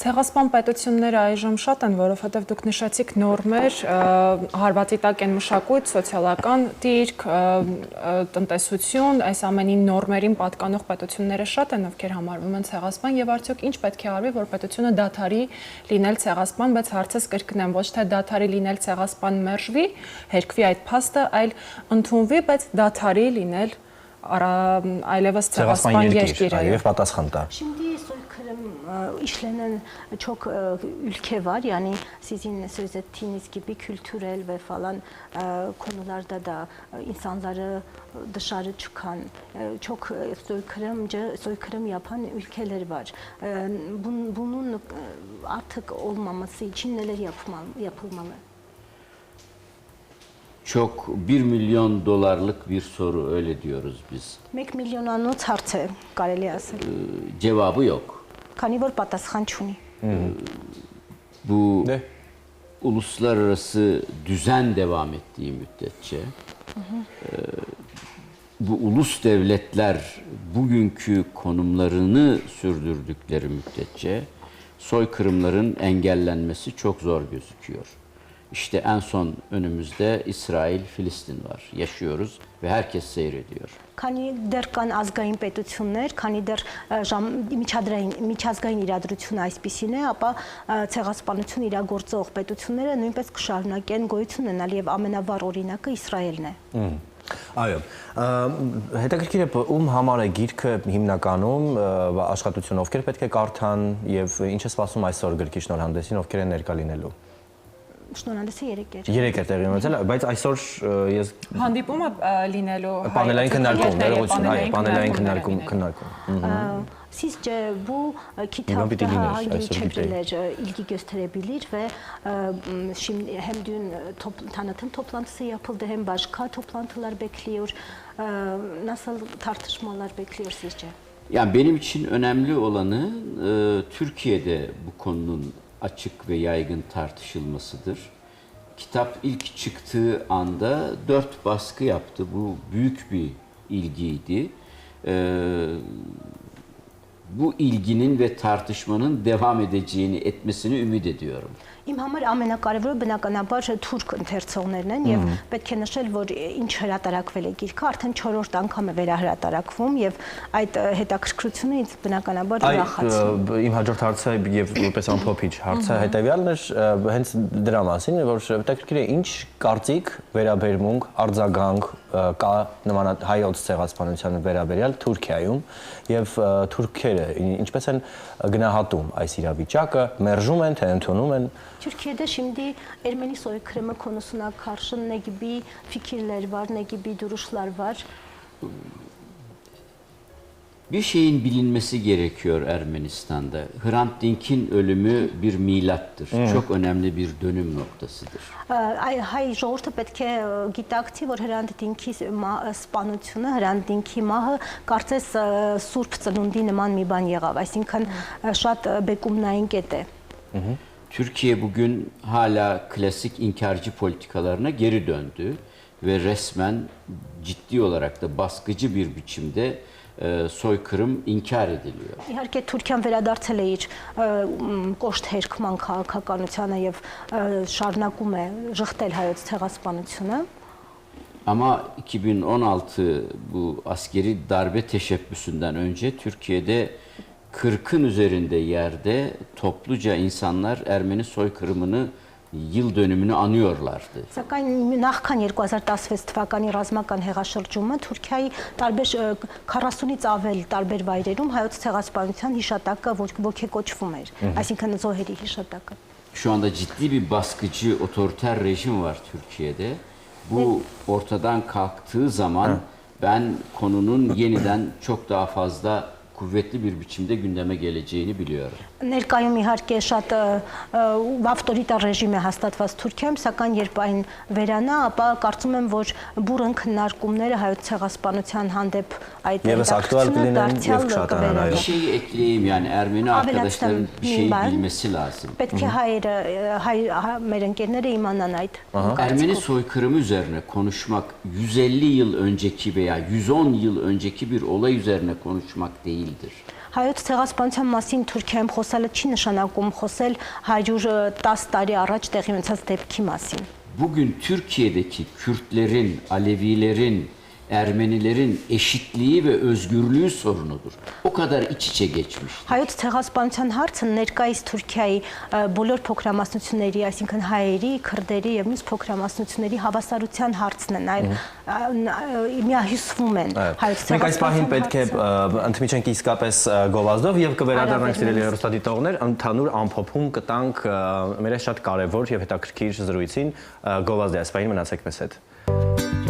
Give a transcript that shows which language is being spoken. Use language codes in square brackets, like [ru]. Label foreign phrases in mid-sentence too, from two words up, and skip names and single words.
[hy] Ցեղասպան պետությունները այժմ շատ են, որովհետև դուք նշեցիք նորմեր, հարվածի տակ են մշակույթ, սոցիալական դիրք, տնտեսություն, այս ամենին նորմերին պատկանող պետությունները շատ են, ովքեր համարվում են ցեղասպան, եւ արդյոք ինչ պետք է արվի, որ պետությունը դադարի լինել ցեղասպան, բայց հարցս կրկնեմ, ոչ թե դադարի լինել ցեղասպան մերժվի, հերկվի այդ փաստը, այլ ընդունվի, բայց դադարի լինել այլևս ցեղասպան երկիրը եւ պատասխան տա։ [tr] Şimdi soykırım işlenen çok ülke var. Yani sizin söz ettiğiniz gibi kültürel ve falan konularda da insanları dışarı çıkan çok soykırım yapan ülkeler var. Bunun artık olmaması için neler yapılmalı? Çok 1 milyon dolarlık bir soru, öyle diyoruz biz. [hy] 1 միլիոնանոց հարց է կարելի ասել։ [tr] Cevabı yok. [hy] Քանի որ պատասխան չունի։ [tr] Bu uluslararası düzen devam ettiği müddetçe bu ulus devletler bugünkü konumlarını sürdürdükleri müddetçe soykırımların engellenmesi çok zor gözüküyor. İşte en son önümüzde İsrail-Filistin var. Yaşıyoruz ve herkes seyrediyor. [hy] Քանի դեռ կան ազգային պետություններ, քանի դեռ միջազգային իրադրությունը այսպիսին է, ապա ցեղասպանություն իրագործող պետությունները նույնպես կշարունակեն գոյություն ունենալ եւ ամենավառ օրինակը Իսրայելն է։ Այո, հետաքրքիր է ում համար է գիրքը հիմնականում աշխատություն ովքեր պետք է կարդան եւ ինչ է սպասում այսօր գրքի շնորհանդեսին, ովքեր են ներկա լինելու։ Շնորհանդեսը 3 էր։ 3 էր տեղի ունեցել, բայց այսօր ես հանդիպումը լինելու պանելային քննարկում, ներողություն, այո, պանելային քննարկում։ [tr] Sizce bu kitapta hangi çevreler ilgi gösterebilir ve şimdi hem dün tanıtım toplantısı yapıldı hem başka toplantılar bekliyor. Nasıl tartışmalar bekliyor sizce? Yani benim için önemli olanı Türkiye'de bu konunun açık ve yaygın tartışılmasıdır. Kitap ilk çıktığı anda 4 baskı yaptı. Bu büyük bir ilgiydi. Bu ilginin ve tartışmanın devam etmesini ümit ediyorum. [hy] Իմ համար ամենակարևորը բնականաբար թուրք ընթերցողներն են եւ պետք է նշել, որ ինչ հրատարակվել է գիրքը, արդեն 4-րդ անգամ է վերահրատարակվում եւ այդ հետաքրքրությունը ինձ բնականաբար ուրախացնում։ Իմ հաջորդ հարցը եւ որպես ամփոփիչ հարցը հետեւյալն էր հենց դրա մասին, որ հետաքրքիր է ինչ կարծիք, վերաբերմունք, արձագանք կա նման հայոց ցեղասպանության վերաբերյալ Թուրքիայում եւ թուրքերը ինչպես են գնահատում այս իրավիճակը, մերժում են թե ընդունում են։ [tr] Türkiye'de şimdi Ermeni soykırımı konusuna karşı ne gibi fikirler var, ne gibi duruşlar var? Bir şeyin bilinmesi gerekiyor Ermenistan'da. Hrant Dink'in ölümü bir milattır. Çok önemli bir dönüm noktasıdır. [hy] Հայ ժողովուրդը պետք է գիտակցի, որ Հրանտ Դինքի սպանությունը, Հրանտ Դինքի մահը կարծես սուրբ ծնունդի նման մի բան եղավ, այսինքն շատ բեկումնային կետ է։ [tr] Türkiye bugün hala klasik inkarcı politikalarına geri döndü ve resmen ciddi olarak da baskıcı bir biçimde soykırım inkar ediliyor. [hy] Իհարկե Թուրքիան վերադարձել է իր կոշտ հերկման քաղաքականությանը եւ շարունակում է ժխտել հայոց ցեղասպանությունը։ [tr] Ama 2016 bu askeri darbe teşebbüsünden önce Türkiye'de 40'ın üzerinde yerde topluca insanlar Ermeni soykırımını yıl dönümünü anıyorlardı. [hy] Սակայն նախքան 2016 թվականի ռազմական հեղաշրջումը Թուրքիայի տարբեր 40-ից ավել տարբեր վայրերում հայոց ցեղասպանության հիշատակը ոգեկոչվում էր, այսինքն զոհերի հիշատակը։ [tr] Şu anda ciddi bir baskıcı otoriter rejim var Türkiye'de. Bu ortadan kalktığı zaman ben konunun yeniden çok daha fazla kuvvetli bir biçimde gündeme geleceğini biliyorum. [hy] Ներկայում իհարկե շատ ավտորիտար ռեժիմ է հաստատված Թուրքիայում, sակայն երբ այն վերանա, ապա կարծում եմ, որ բուրըն քննարկումները հայոց ցեղասպանության հանդեպ այդ [tr] bir şey ekleyeyim, yani Ermeni arkadaşların bir şey bilmesi lazım. [hy] Պետք է մեր ընկերները իմանան այդ։ [tr] Ermeni soykırımı üzerine konuşmak 150 yıl önceki veya 110 yıl önceki bir olay üzerine konuşmak değildir. midir? [hy] Հայոց ցեղասպանության մասին Թուրքիայում խոսելը չի նշանակում խոսել 110 տարի առաջ տեղի ունեցած դեպքի մասին։ [tr] Bugün Türkiye'deki Kürtlerin, Alevilerin, Ermenilerin eşitliği ve özgürlüğü sorunudur. O kadar iç içe geçmiş. [hy] Հայոց ցեղասպանության հարցը ներկայիս Թուրքիայի բոլոր փոքրամասնությունների, այսինքն հայերի, քրդերի եւ մյուս փոքրամասնությունների հավասարության հարցն է, նաեւ միահյուսվում են հայոց Մենք այս պահին ցեղասպանության պետք է ընդմիջենք իսկապես գովազդով եւ կվերադառնանք սիրելի հեռուստադիտողներ, ընդհանուր ամփոփում կտանք մեր այս շատ կարեւոր եւ հետաքրքիր զրույցին գովազդի այս պահին մնացեք մեզ հետ։